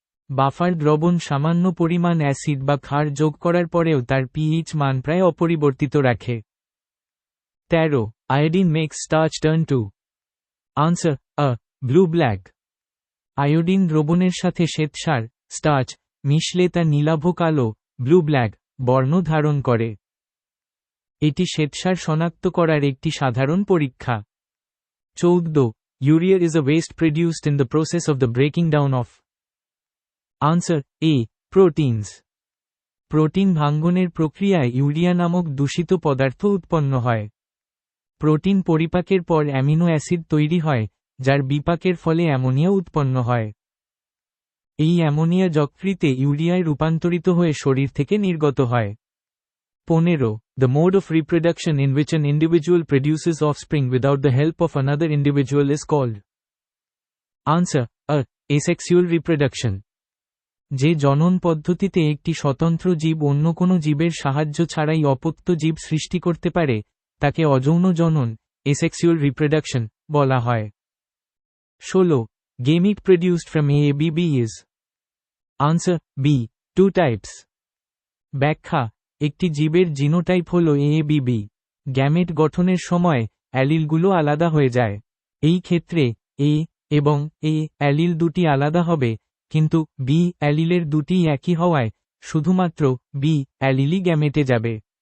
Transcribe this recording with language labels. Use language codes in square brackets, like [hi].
[bn] Buffer দ্রবণ সামান্য পরিমাণ অ্যাসিড বা ক্ষার যোগ করার পরেও তার পিএইচ মান প্রায় অপরিবর্তিত রাখে। 13. [en] Iodine makes starch turn to answer a blue black. [bn] Iodine দ্রবণের সাথে শ্বেতসার স্টার্চ মিশলে তা নীলাভ কালো ব্লু ব্ল্যাক বর্ণ ধারণ করে। এটি শ্বেতসার শনাক্ত করার একটি সাধারণ পরীক্ষা। 14. [en] Urea is a waste produced in the process of the breaking down of. Answer A. Proteins. [bn] Protein ভাঙ্গনের প্রক্রিয়ায় ইউরিয়া নামক দূষিত পদার্থ উৎপন্ন হয়। প্রোটিন পরিপাকের পর অ্যামিনো অ্যাসিড তৈরি হয়, যার বিপাকের ফলে অ্যামোনিয়া উৎপন্ন হয়। এই অ্যামোনিয়া যকৃতে ইউরিয়ায় রূপান্তরিত হয়ে শরীর থেকে নির্গত হয়। 15. [en] The mode of reproduction in which an individual produces offspring without the help of another individual is called. Answer A. Asexual reproduction. [bn] যে জনন পদ্ধতিতে একটি স্বতন্ত্র জীব অন্য কোনো জীবের সাহায্য ছাড়াই অপত্য জীব সৃষ্টি করতে পারে, তাকে অযৌন জনন asexual reproduction বলা হয়। 16. [en] Gamete produced from AABB is. Answer B. 2 types. [bn] ব্যাখ্যা একটি জীবের জিনোটাইপ হল AABB। গ্যামেট গঠনের সময় অ্যালিলগুলো আলাদা হয়ে যায়। এই ক্ষেত্রে A এবং A অ্যালিল দুটি আলাদা হবে, কিন্তু B অ্যালিলের দুটি একই হওয়ায় শুধুমাত্র B অ্যালিলই গ্যামেটে যাবে।